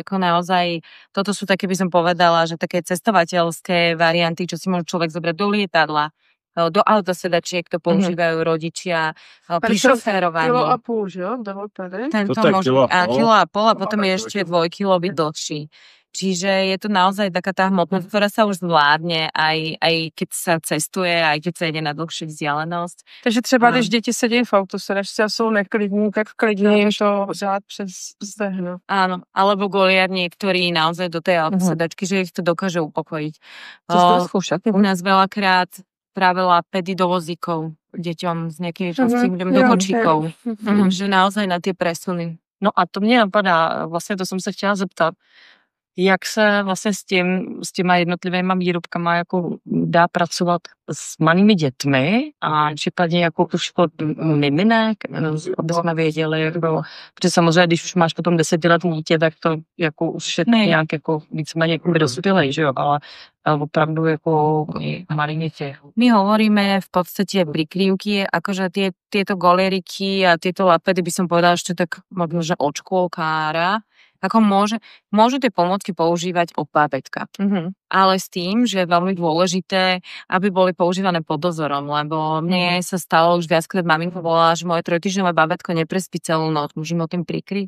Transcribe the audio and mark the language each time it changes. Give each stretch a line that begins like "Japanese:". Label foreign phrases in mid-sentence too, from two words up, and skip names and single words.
Slovak: Ako naozaj, toto sú také, by som povedala, že také cestovateľské varianty, čo si môže človek zobrať do lietadla, do autosedačiek to používajú rodičia pri šoférovaní.
Czech: 1,5 kg, že jo?
Slovak: Tento môže kilo a pol a potom je ešte 2 kg byť dlhší. Čiže je to naozaj taká tá hmotnosť, ktorá sa už zvládne, aj keď sa cestuje, aj keď sa ide na dlhšiu vzdialenosť.
Czech: Takže třeba, když děti sedí v autosedačce a jsou neklidní, tak klidně jim to řád přes stehno.
Slovak: Áno, alebo goliar niektorí naozaj do tej autosedačky, že ich to dokáže upokojiť. U nás veľakrát práve lapedy do vozíkov deťom s nejakými postihnutím do kočíkov. Že naozaj na tie presuny.
Czech: No a to mě napadá, vlastně to jsem se chtěla zeptat, jak se vlastně s těma jednotlivýma výrobkama jako dá pracovat s malými dětmi a případně jako už od miminek, aby jsme věděli, jako, protože samozřejmě, když už máš potom 10letý dítě, tak to jako už je nějak jako víceméně jako dospělej, že jo, ale opravdu jako malí děti.
Slovak: My hovoríme v podstate prikrývky, akože tieto golieriky a tieto lapedy by som povedala ešte tak možno, že od škôlkára, Ako môžu tie pomôcky používať od bábätka. Ale s tým, že je veľmi dôležité, aby boli používané pod dozorom, lebo mne sa stalo už viackrát, maminka volala, že moje 3-týždňové bábätko neprespí celú noc, môžem ho tým prikryť.